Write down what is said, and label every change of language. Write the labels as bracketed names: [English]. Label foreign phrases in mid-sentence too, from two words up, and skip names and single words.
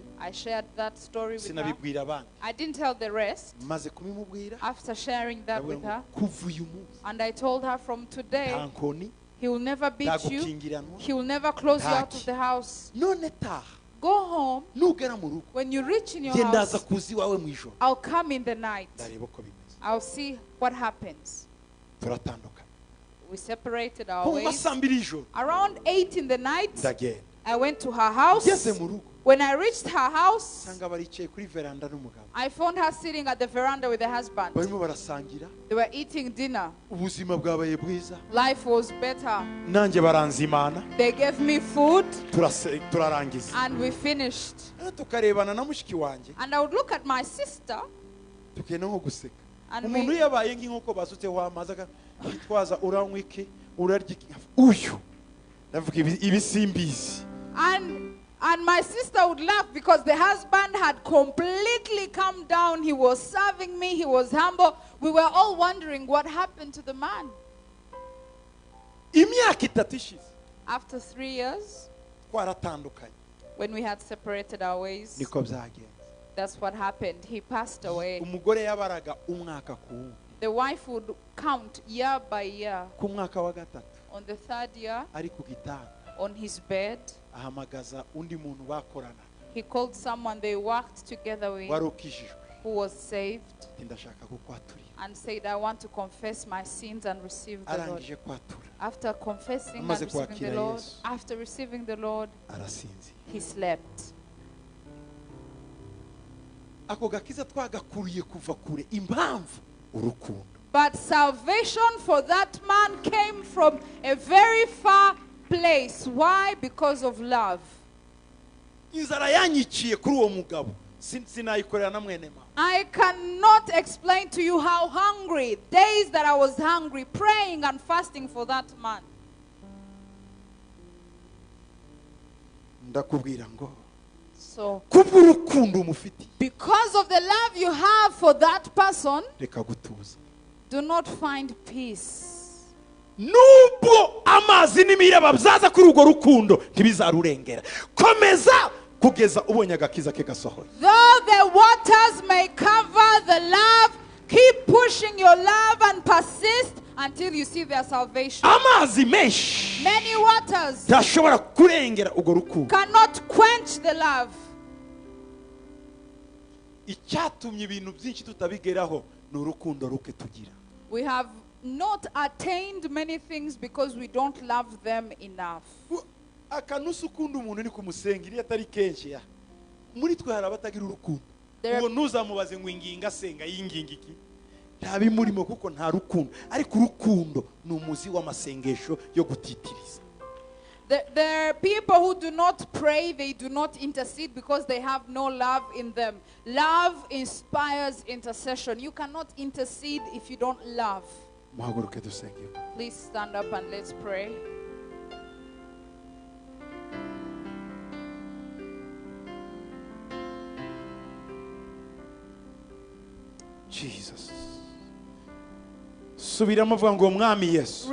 [English] I shared that story with her. [Kinyarwanda] sinabibwira abandi. [English] I didn't tell the rest [Kinyarwanda] Maze kubimubwira, [English] after sharing that with her. [Kinyarwanda] kuva uyu munsi [English] And I told her from today, [Kinyarwanda] nta nkoni, [English] he will never beat you. [Kinyarwanda] ntagukingiranwa. [English] He will never close you out of the house. [Kinyarwanda] None taha, [English] Go home. [Kinyarwanda] nugera mu rugo [English] When you reach in your [Kinyarwanda] genda ndaza [English] house, [Kinyarwanda] kuza iwawe mu ijoro, [English] I'll come in the night. [Kinyarwanda] ndareba uko bimeze. [English] I'll see what happens. [Kinyarwanda] Turatandukana. [English] We separated our [Kinyarwanda] Nko mu [English] ways. [Kinyarwanda] masaa 2 y'ijoro [English] Around 8 in the night, [Kinyarwanda] ndagenda, [English] I went to her house. [Kinyarwanda] ngeze mu rugo [English] When I reached her house, [Kinyarwanda] nsanga baricaye kuri veranda n'umugabo, [English] I found her sitting at the veranda with her husband. [Kinyarwanda] barimo barasangira, [English] They were eating dinner. [Kinyarwanda] ubuzima bwabaye bwiza, [English] Life was better. [Kinyarwanda] nanjye baranzimana, [English] They gave me food [Kinyarwanda] turarangiza. [English] and we finished. [Kinyarwanda] Tukarebana na mushiki wanjye, [English] And I would look at my sister [Kinyarwanda] tukenda nko guseka. [English] and [Kinyarwanda] Umuntu [English] we, [Kinyarwanda] yabaye nk'inkoko basutseho amazi, Gitwaza uranywa iki, urarya iki? Uyu ndavuga ibi simbizi. [English] and my sister would laugh because the husband had completely come down. He was serving me. He was humble. We were all wondering what happened to the man. [Kinyarwanda] Imyaka 3 ishize [English] After 3 years, [Kinyarwanda] twaratandukanye, [English] when we had separated our ways, [Kinyarwanda] niko byagenze. [English] that's what happened. He passed away. [Kinyarwanda] Umugore yabaraga umwaka ku wundi, [English] The wife would count year by year. [Kinyarwanda] ku mwaka wa 3 [English] On the 3rd year, [Kinyarwanda] ari ku gitanda [English] on his bed, [Kinyarwanda] ahamagaza undi muntu bakorana [English] he called someone they worked together with [Kinyarwanda] wari ukijijwe, [English] who was saved [Kinyarwanda] ati ndashaka kukwaturira. [English] and said, I want to confess my sins and receive the Lord. [Kinyarwanda] Arangije kwatura, [English] After confessing and [Kinyarwanda] Amaze [English] receiving [Kinyarwanda] kwakira [English] the Lord, [Kinyarwanda] Yesu. [English] after receiving the Lord, [Kinyarwanda] arasinzira. [English] he slept. [Kinyarwanda] ako gakiza twagakuriye kuva kure impamvu urukundo. [English] But salvation for that man came from a very far place. Why? Because of love. [Kinyarwanda] Inzara yanyiciye kuri uwo mugabo sinayikorera na mwene mama. [English] I cannot explain to you how hungry, days that I was hungry, praying and fasting for that man. [Kinyarwanda] Ndakubwira ngo [English] So, [Kinyarwanda] kubw'urukundo umufitiye [English] because of the love you have for that person, [Kinyarwanda] reka gutuza. [English] do not find peace. [Kinyarwanda] Nubwo amazi n'imiraba byaza kuri urwo rukundo ntibizarurengera. Komeza kugeza ubonye agakiza ke gasohoye. [English] Though the waters may cover the love, keep pushing your love and persist until you see their salvation. [Kinyarwanda] Amazi menshi [English] Many waters [Kinyarwanda] ntashobora kurengera urwo rukundo. [English] cannot quench the love. [Kinyarwanda] Icyatumye ibintu byinshi tutabigeraho ni urukundo ruke tugira. [English] We have not attained many things because we don't love them enough. [Kinyarwanda] Akanusu ukunda umuntu ni kumusenga iyo atari kenshi ya. Muri twe hari abatagira urukundo. Uwo ntuzamubaze ngo inginga senga yinginga iki. Nta bimurimo kuko nta rukundo. Ariko urukundo ni umuzi w'amasengesho yo gutitiriza. [English] There are people who do not pray, they do not intercede because they have no love in them. Love inspires intercession. You cannot intercede if you don't love. [Kinyarwanda] Muhaguruke dusenge. [English] Please stand up and let's pray. Jesus. [Kinyarwanda] Subiramo vuga ngo mwami Yesu.